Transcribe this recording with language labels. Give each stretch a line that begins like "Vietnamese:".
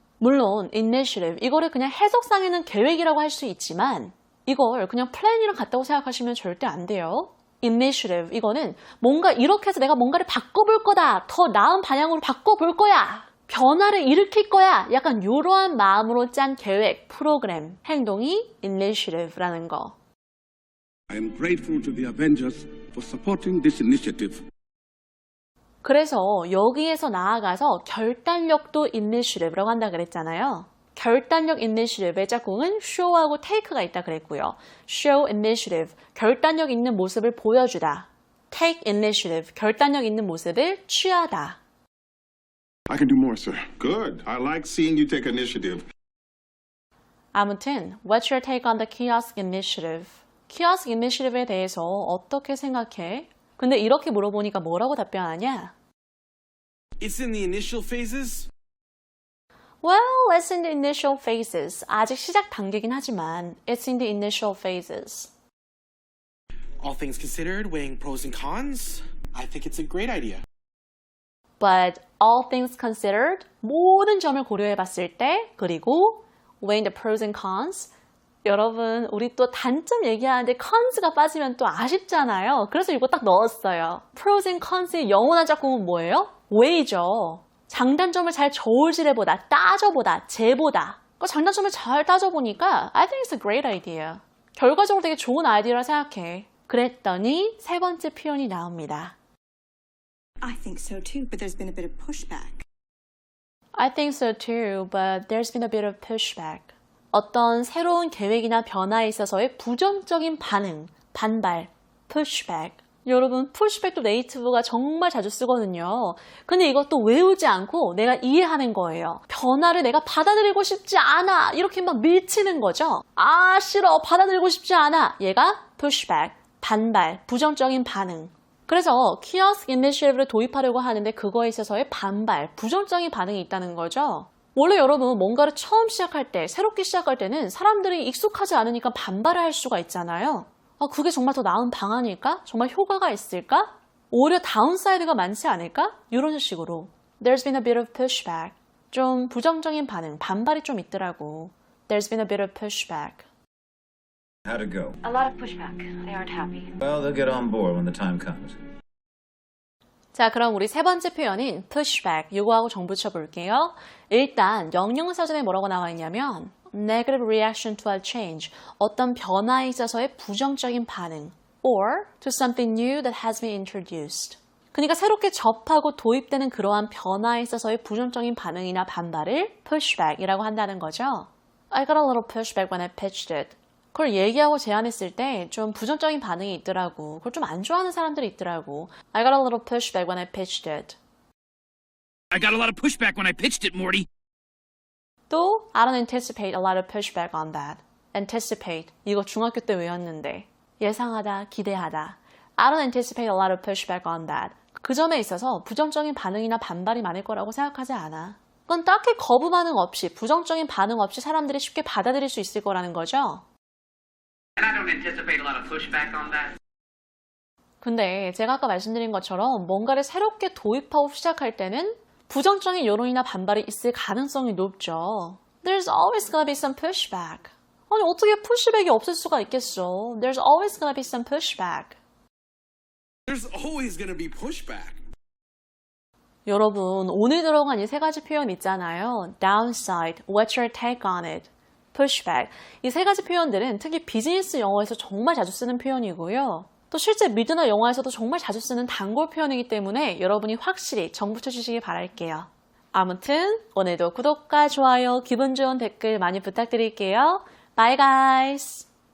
Korean: 물론 initiative 이거를 그냥 해석상에는 계획이라고 할 수 있지만 이걸 그냥 플랜이랑 같다고 생각하시면 절대 안 돼요. initiative 이거는 뭔가 이렇게 해서 내가 뭔가를 바꿔볼 거다. 더 나은 방향으로 바꿔볼 거야. 변화를 일으킬 거야. 약간 이러한 마음으로 짠 계획, 프로그램, 행동이 initiative라는 거.
English: I am grateful to the Avengers for supporting this initiative.
Korean: 그래서 여기에서 나아가서 결단력도 initiative라고 한다 그랬잖아요. 결단력 initiative의 짝꿍은 show하고 take가 있다 그랬고요. show initiative, 결단력 있는 모습을 보여주다. take initiative, 결단력 있는 모습을 취하다.
English: I can do more, sir. Good. I like seeing you take initiative.
Korean: 아무튼,
English: what's your take on the kiosk initiative?
Korean: kiosk initiative에 대해서 어떻게 생각해? 근데 이렇게 물어보니까 뭐라고 답변하냐?
English: It's in the initial phases. Well, it's in the initial phases.
Korean: 아직 시작 단계긴 하지만
English: it's in the initial phases. All things considered, weighing pros and cons, I think it's a great idea. But all things considered,
Korean: 모든 점을 고려해 봤을 때, 그리고
English: weighing the pros and cons,
Korean: 여러분, 우리 또 단점 얘기하는데 cons가 빠지면 또 아쉽잖아요. 그래서 이거 딱 넣었어요. pros and cons의 영원한 짝꿍은 뭐예요? weigh죠. 장단점을 잘 저울질해보다, 따져보다, 재보다. 그 장단점을 잘 따져보니까
English: I think it's a great idea.
Korean: 결과적으로 되게 좋은 아이디어라 생각해. 그랬더니 세 번째 표현이 나옵니다.
English: I think so too, but there's been a bit of pushback. I think so too, but there's been a bit of pushback.
Korean: 어떤 새로운 계획이나 변화에 있어서의 부정적인 반응, 반발, pushback. 여러분, pushback도 네이티브가 정말 자주 쓰거든요. 근데 이것도 외우지 않고 내가 이해하는 거예요. 변화를 내가 받아들이고 싶지 않아. 이렇게 막 밀치는 거죠. 아, 싫어. 받아들이고 싶지 않아. 얘가 pushback, 반발, 부정적인 반응. 그래서 kiosk initiative를 도입하려고 하는데 그거에 있어서의 반발, 부정적인 반응이 있다는 거죠. 원래 여러분 뭔가를 처음 시작할 때, 새롭게 시작할 때는 사람들이 익숙하지 않으니까 반발을 할 수가 있잖아요. 그게 정말 더 나은 방안일까? 정말 효과가 있을까? 오히려 다운사이드가 많지 않을까? 이런 식으로.
English: There's been a bit of pushback.
Korean: 좀 부정적인 반응, 반발이 좀 있더라고.
English: There's been a bit of pushback. How'd it go? A lot of pushback. They aren't happy. Well, they'll get on board when the time comes.
Korean: 자, 그럼 우리 세 번째 표현인 pushback, 요거하고 정 붙여볼게요. 일단 영영사전에 뭐라고 나와 있냐면
English: negative reaction to a change,
Korean: 어떤 변화에 있어서의 부정적인 반응
English: or to something new that has been introduced.
Korean: 그러니까 새롭게 접하고 도입되는 그러한 변화에 있어서의 부정적인 반응이나 반발을 pushback이라고 한다는 거죠.
English: I got a little pushback when I pitched it.
Korean: 그걸 얘기하고 제안했을 때 좀 부정적인 반응이 있더라고. 그걸 좀 안 좋아하는 사람들이 있더라고.
English: I got a little pushback when I pitched it. I got a lot of pushback when I pitched it, Morty. 또 I don't anticipate a lot of pushback on that. anticipate.
Korean: 이거 중학교 때 외웠는데 예상하다, 기대하다.
English: I don't anticipate a lot of pushback on that.
Korean: 그 점에 있어서 부정적인 반응이나 반발이 많을 거라고 생각하지 않아. 그건 딱히 거부 반응 없이, 부정적인 반응 없이 사람들이 쉽게 받아들일 수 있을 거라는 거죠.
English: And I don't anticipate a lot of pushback on that.
Korean: 근데 제가 아까 말씀드린 것처럼 뭔가를 새롭게 도입하고 시작할 때는 부정적인 여론이나 반발이 있을 가능성이 높죠.
English: There's always gonna be some pushback.
Korean: 아니 어떻게 푸시백이 없을 수가 있겠어.
English: There's always gonna be some pushback. There's always gonna be pushback.
Korean: 여러분 오늘 들어간 이 세 가지 표현 있잖아요.
English: Downside, what's your take on it? Pushback.
Korean: 이 세 가지 표현들은 특히 비즈니스 영어에서 정말 자주 쓰는 표현이고요. 또 실제 미드나 영화에서도 정말 자주 쓰는 단골 표현이기 때문에 여러분이 확실히 정붙여 주시길 바랄게요. 아무튼 오늘도 구독과 좋아요, 기분 좋은 댓글 많이 부탁드릴게요.
English: Bye guys!